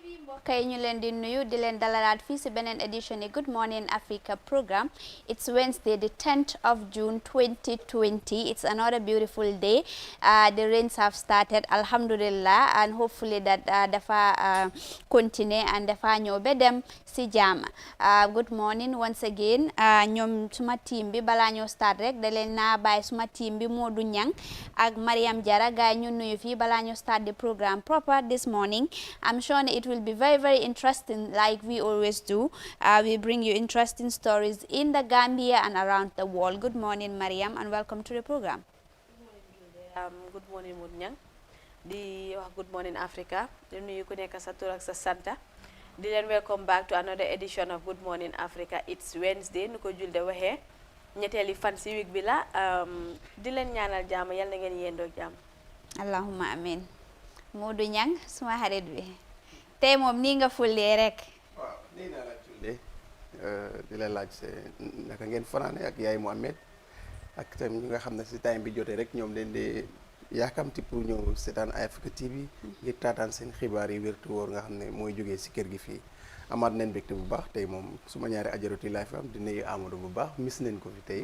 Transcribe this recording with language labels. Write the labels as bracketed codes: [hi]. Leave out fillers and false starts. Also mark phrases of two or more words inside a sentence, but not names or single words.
[wo] mbokk yi ñu leen di nuyu di leen dalalaat fii si beneen édition yi Good Morning Africa program. [en] It's Wednesday the 10th of June 2020. It's another beautiful day. The rains have started, alhamdulillah, and hopefully that [wo] dafa continue and dafa ñëw ba dem si jàmm. [en] Good morning once again. [wo] ñoom suma team bi balaa ñoo start rek da leen naa bàyyi suma team bi Modou Nyang ak Mariam Jara gaay ñu nuyu fii balaa ñoo [en] start the program proper this morning. I'm sure it will be very interesting like we always do. We bring you interesting stories in the Gambia and around the world. Good morning, Mariam, and welcome to the program. Good morning, [wo] Munyang. Di wax Good Morning Africa. Di nuyu ku nekk sa tur ak sa santa. Di leen [en] welcome back to another edition of Good Morning Africa. It's Wednesday [wo] nu ko julde waxee ñetteeli fan si week bi la. Di leen ñaanal jàmm yal na ngeen yendoo jàmm. [ar] اللهم آمين. [wo] Modou Nyang suma xarit bi tey moom nii nga fullee rek. waaw nii naa la jullee di la laaj naka ngeen fanaane ak yaay Mohamed ak tam ñi nga xam ne si time bi jotee rek ñoom leen di yaakamti pour ñëw seetaan Africa TV ngir taataan seen xibaar yi wértu wóor nga xam ne mooy jógee si kër gi fii amaat nañ mbégte bu baax tey moom suma ñaari ajaroti laay fi am di nuyu Amadou bu baax mis nañ ko fi tey